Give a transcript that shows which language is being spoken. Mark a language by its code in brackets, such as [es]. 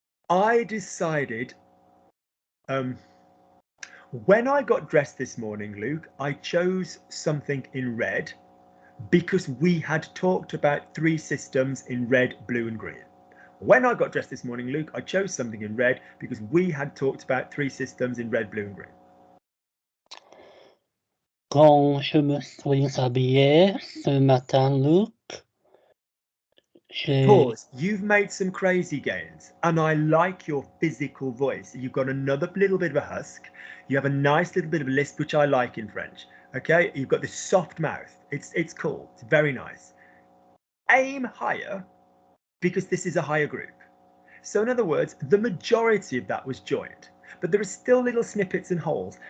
[en] I decided when I got dressed this morning, Luke, I chose something in red because we had talked about 3 systems in red, blue, and green. When I got dressed this morning, Luke, I chose something in red because we had talked about 3 systems in red, blue, and green. [fr] Quand je me suis habillé ce matin, Luke, [en] Pause. You've made some crazy gains, and I like your physical voice. You've got another little bit of a husk. You have a nice little bit of a lisp, which I like in French. Okay, you've got this soft mouth. It's cool. It's very nice. Aim higher, because this is a higher group. So in other words, the majority of that was joined, but there are still little snippets and holes.